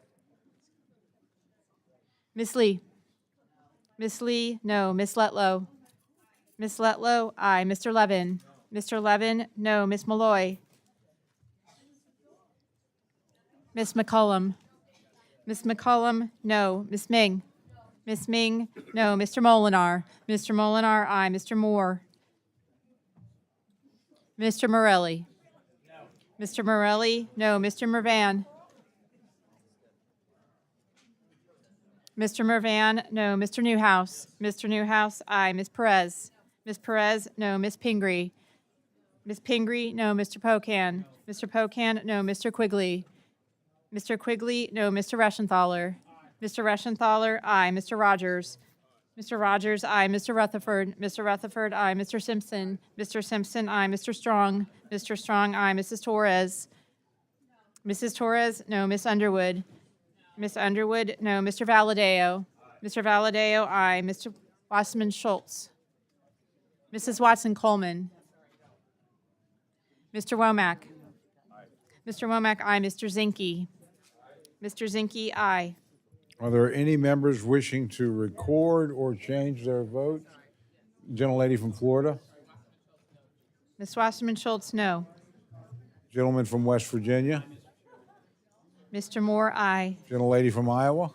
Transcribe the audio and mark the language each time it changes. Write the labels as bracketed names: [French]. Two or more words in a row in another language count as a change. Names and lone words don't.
[English] Ms. Lee. Ms. Lee, no. Ms. Letlow. Ms. Letlow, aye. Mr. Levin. Mr. Levin, no. Ms. Malloy. Ms. McCollum. Ms. McCollum, no. Ms. Ming. Ms. Ming, no. Mr. Molinar. Mr. Molinar, aye. Mr. Moore. Mr. Morelli. Mr. Morelli, no. Mr. Mervan. Mr. Mervan, no. Mr. Newhouse. Mr. Newhouse, aye. Ms. Perez. Ms. Perez, no. Ms. Pingree. Ms. Pingree, no. Mr. Pocan. Mr. Pocan, no. Mr. Quigley. Mr. Quigley, no. Mr. Reschenthaler. Mr. Reschenthaler, aye. Mr. Rogers. Mr. Rogers, aye. Mr. Rutherford. Mr. Rutherford, aye. Mr. Simpson. Mr. Simpson, aye. Mr. Strong. Mr. Strong, aye. Mrs. Torres. Mrs. Torres, no. Miss Underwood. Miss Underwood, no. Mr. Valadeo. Mr. Valadeo, aye. Mr. Wasserman Schultz. Mrs. Watson Coleman. Mr. Womack. Mr. Womack, aye. Mr. Zinke. Mr. Zinke, aye. Are there any members wishing to record or change their vote? Gentlelady from Florida. Ms. Wasserman Schultz, no. Gentleman from West Virginia. Mr. Moore, aye. Gentlelady from Iowa.